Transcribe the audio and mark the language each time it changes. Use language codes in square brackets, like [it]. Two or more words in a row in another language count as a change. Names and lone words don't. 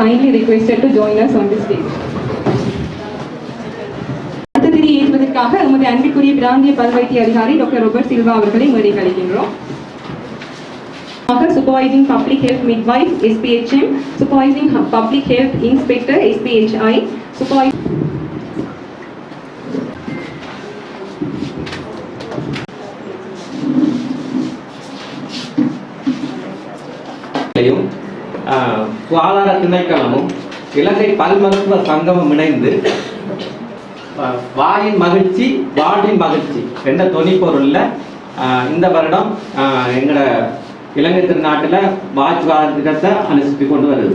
[en] requested to join us on this stage. [ta] அடுத்ததினை ஏற்பதற்காக நமது அன்பிற்குரிய பிராந்திய பல் வைத்திய அதிகாரி டாக்டர் ரோபர்ட் சில்வா அவர்களை மேடை கழிக்கின்றோம். [en] Supervising Public Health Midwife SPHM, Supervising Public Health Inspector SPHI, Supervising [ta] சுகாதார திணைக்களமும் இலங்கை பல் மருத்துவ சங்கமும் இணைந்து வாயின் மகிழ்ச்சி வார்டின் மகிழ்ச்சி என்ற தொனி பொருள்ல இந்த வருடம் எங்களோட இலங்கை திருநாட்டில் வாய் சுகாதார திட்டத்தை அனுசரித்து கொண்டு வருது.